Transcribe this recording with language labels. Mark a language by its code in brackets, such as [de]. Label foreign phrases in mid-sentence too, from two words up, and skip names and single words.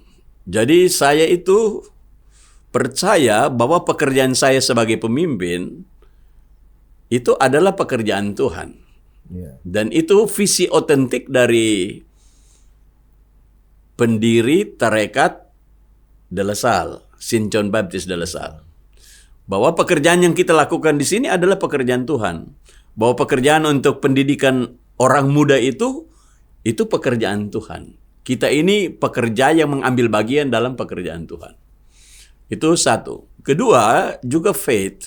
[id] Jadi saya itu percaya bahwa pekerjaan saya sebagai pemimpin itu adalah pekerjaan Tuhan. Dan itu visi otentik dari pendiri tarekat De La Salle, Saint John Baptist De La Salle. Bahwa pekerjaan yang kita lakukan di sini adalah pekerjaan Tuhan. Bahwa pekerjaan untuk pendidikan orang muda itu pekerjaan Tuhan. Kita ini pekerja yang mengambil bagian dalam pekerjaan Tuhan. Itu satu. Kedua, juga faith.